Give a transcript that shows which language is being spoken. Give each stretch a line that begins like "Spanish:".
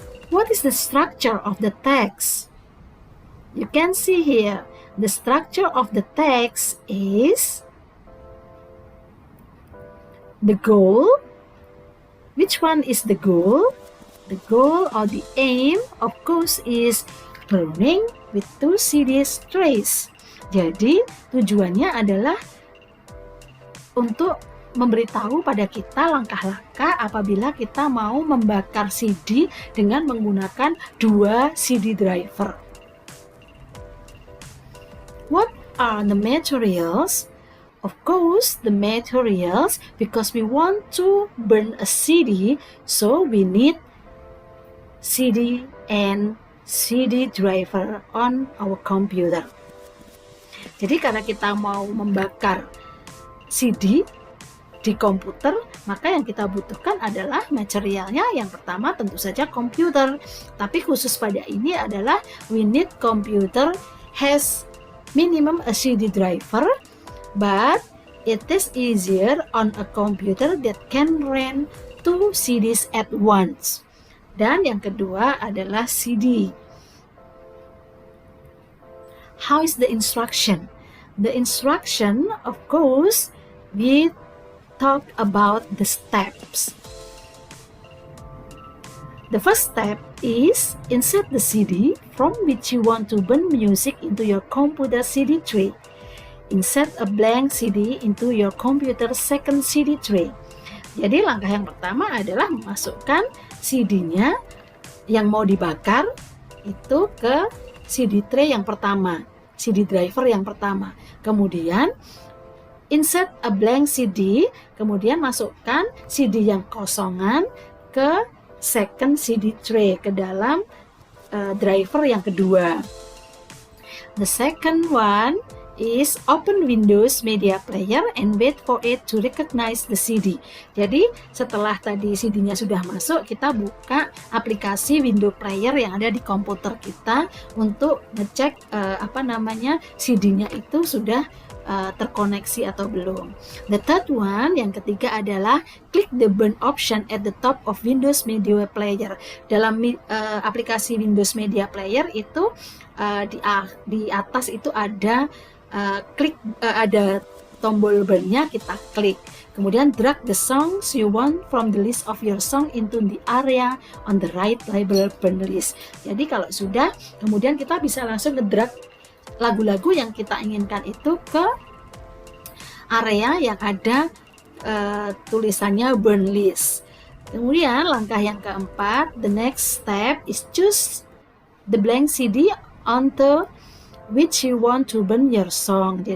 English: What is the structure of the text? You can see here, the structure of the text is the goal. Which one is the goal? The goal or the aim, of course, is burning with 2 CD trays.
Indonesian: Jadi, tujuannya adalah untuk memberitahu pada kita langkah-langkah apabila kita mau membakar CD dengan menggunakan 2 CD driver.
English: What are the materials? Of course, the materials, because we want to burn a CD, so we need CD and CD driver on our computer.
Indonesian: Jadi karena kita mau membakar CD di komputer, maka yang kita butuhkan adalah materialnya. Yang pertama tentu saja komputer. Tapi khusus pada ini adalah
English: we need computer has minimum a CD driver, but it is easier on a computer that can run 2 CDs at once.
Indonesian: Dan yang kedua adalah CD.
English: How is the instruction? The instruction, of course, we talk about the steps. The first step is insert the CD from which you want to burn music into your computer CD tray. Insert a blank CD into your computer second CD tray.
Indonesian: Jadi langkah yang pertama adalah memasukkan CD-nya yang mau dibakar itu ke CD tray yang pertama, CD driver yang pertama. Kemudian
English: insert a blank CD,
Indonesian: kemudian masukkan CD yang kosongan ke second CD tray, ke dalam driver yang kedua.
English: The second one is open Windows Media Player and wait for it to recognize the CD.
Indonesian: Jadi setelah tadi CD-nya sudah masuk, kita buka aplikasi Windows Player yang ada di komputer kita untuk ngecek CD-nya itu sudah terkoneksi atau belum.
English: The third one,
Indonesian: yang ketiga adalah klik
English: the burn option at the top of Windows Media Player.
Indonesian: Dalam aplikasi Windows Media Player itu di atas itu ada ada tombol burn-nya, kita klik.
English: Kemudian drag the songs you want from the list of your song into the area on the right label burn list.
Indonesian: Jadi kalau sudah, kemudian kita bisa langsung ngedrag lagu-lagu yang kita inginkan itu ke area yang ada tulisannya burn list. Kemudian langkah yang keempat,
English: the next step is choose the blank CD onto which you want to burn your song.